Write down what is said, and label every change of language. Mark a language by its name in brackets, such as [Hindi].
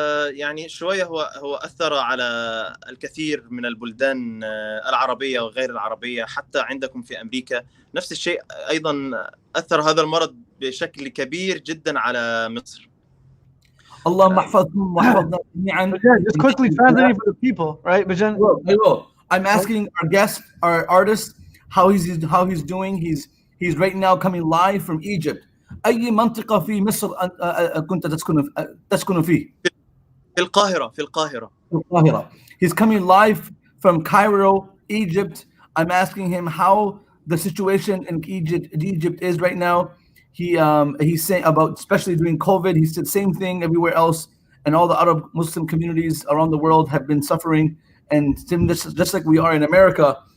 [Arabic] يعني شوية هو أثر على الكثير من البلدان العربية وغير العربية، حتى عندكم في أمريكا نفس الشيء أيضا أثر هذا المرض بشكل كبير جدا على مصر. اللهم احفظكم واحفظنا جميعا. [English] Just quickly translating for the people, right, Bijan? I will. I'm asking our guest, our artist, how he's doing. He's right now coming live from Egypt. [Arabic] أي منطقة في مصر كنت تسكن فيه؟ في القاهرة. [English] He's coming live from Cairo, Egypt. I'm asking him how the situation in Egypt is right now. He's saying about, especially during COVID, he said same thing everywhere else, and all the Arab Muslim communities around the world have been suffering, and just like we are in America.